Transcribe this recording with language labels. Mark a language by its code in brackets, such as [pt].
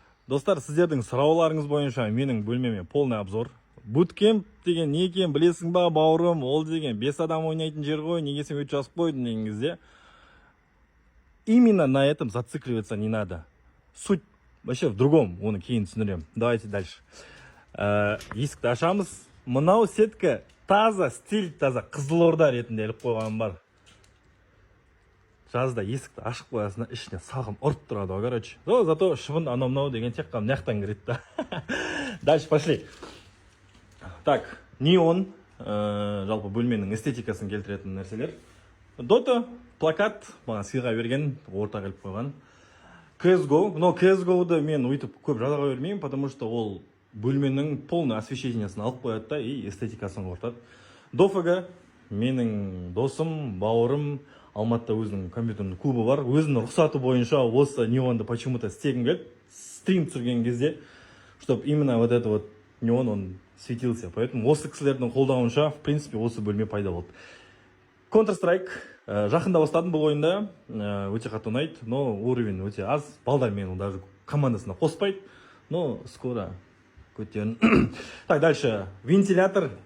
[kk] Достар, сіздердің сұрауларыңыз бойынша менің бөлмеме [ru] полный обзор. [kk] Буткемп деген не екен білесің ба, бауырым? Ол деген 5 адам ойнайтын жер ғой, неге сен өйтіп жазып қойдың деген кезде. [ru] Именно на этом зацикливаться не надо. Суть вообще в другом, [kk] оны кейін түсіндірем. [ru] Давайте дальше. [kk] Есікті ашамыз. Мынау сетка таза, стиль таза, Қызылорда ретінде іліп қойған бар. Жазда есікті ашық қоясың, ішіне салқын ұрып тұрады, короче. Зато шыбын анау-мынау деген тек қана мынаяқтан кіреді. [ru] Дальше пошли. [kk] Так, неон, жалпы бөлменің эстетикасын келтіретін нәрселер. Дота, плакат, маған сыйға берген, орта келіп қойған. CSGO, но CSGO-ды мен өйтіп көп жаза бермеймін, [ru] потому что [kk] ол бөлменің полный освещениесін алып қояды да и эстетикасын қортады. Дофага, менің досым, бауырым, Алматыда өзінің компьютерный клубы бар. Өзінің рұқсаты бойынша осы неонды почему-то істегім келді. Стрим түсірген кезде, [ru] чтобы именно вот это вот неон он светился. [kk] Поэтому осы кісілердің қолдауынша, [ru] в принципе, [kk] осы бөлме пайда болды. Counter-Strike жақында бастадым бұл ойында, өте қатты ұнайды, [ru] но уровень [kk] өте аз. Балдар мені даже командасына қоспайды, но скоро көтерін. [ru] Так, дальше. [kk] Вентилятор.